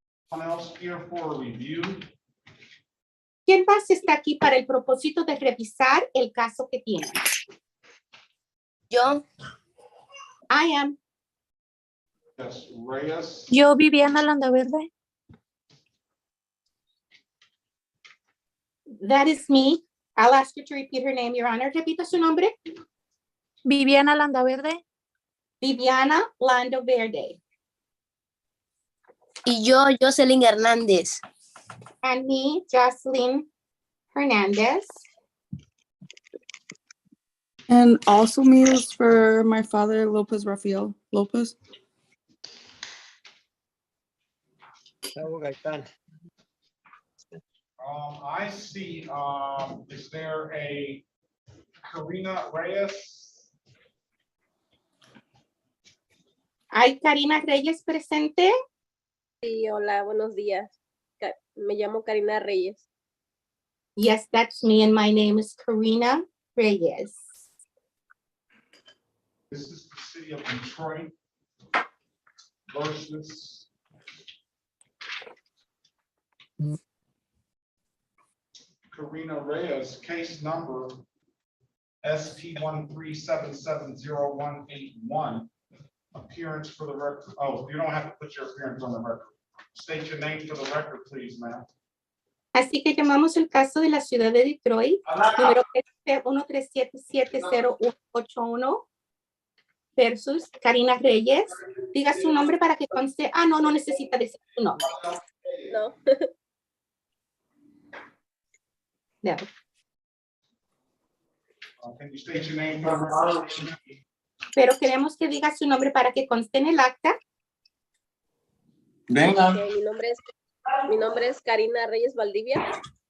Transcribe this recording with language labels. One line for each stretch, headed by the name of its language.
English: Someone else here for a review?
Spanish: ¿Quién más está aquí para el propósito de revisar el caso que tiene? Yo,
English: I am. Yes, Reyes.
Spanish: yo Viviana Landaverde.
English: That is me. I'll ask you to repeat her name, Your Honor.
Spanish: Repita su nombre. Viviana Landaverde. Viviana Lando Verde. Y yo, Jocelyn Hernández.
English: And me, Jocelyn Hernandez. And also me is for my father, Lopez Rafael Lopez. I see, is there a Karina Reyes? ¿Hay Karina Reyes presente? Sí, hola, buenos días. Me llamo Karina Reyes. Yes, that's me, and my name is Karina Reyes. This is the city of Detroit versus Karina Reyes, case number ST 1377081. Appearance for the record. Oh, you don't have to put your appearance on the record. State your name for the record, please, ma'am.
Spanish: Así que llamamos el caso de la ciudad de Detroit, número 1377081 versus Karina Reyes. Diga su nombre para que conste. Ah, no necesita decir su nombre. No, No.
English: Can you state your name for the record?
Spanish: Pero queremos que diga su nombre para que conste en el acta. Venga. ok, mi nombre es Karina Reyes Valdivia.